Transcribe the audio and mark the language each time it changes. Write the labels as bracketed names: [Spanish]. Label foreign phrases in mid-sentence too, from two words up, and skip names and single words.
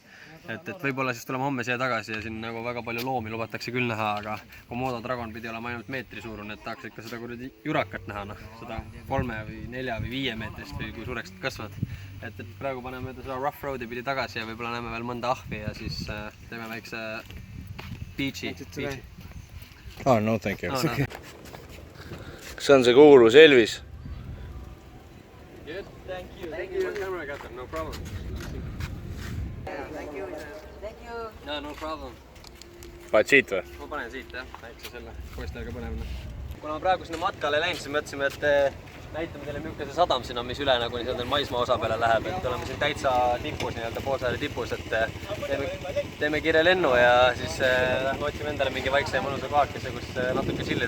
[Estonian] Et võib-olla siis tuleme homme siia tagasi ja siin nagu väga palju loomi lubatakse küll näha, aga [English] Komodo dragon [Estonian] pidi olema ainult meetri suurune, et tahaks ikka seda kuradi jurakat näha, seda 3 või 4 või 5 meetrist või kui suureks kasvad. Et praegu paneme seda [English] rough roadi [Estonian] pidi tagasi ja võib-olla näeme veel mõnda ahvi ja siis teeme väikse beachi. [English] Oh, no thank you. [Estonian] see on see kuulus Elvis. [English] Good, thank you. Thank you. Camera got them, no problem. Thank you. Thank you. No problem. [Estonian] Paned siit või? Ma panen siit jah, väikse selle poistega põnevne. Kuna ma praegu sinna matkale läinud, siis mõtlesime, et näitame teile milline see sadam siin on, mis üle nagu maismaa osa peale läheb, et oleme siin täitsa tipus, nii-öelda Poolsaare tipus, et teeme kiire lennu ja siis otsime endale mingi vaikse ja mõnusa kohakese, kus natuke chillida.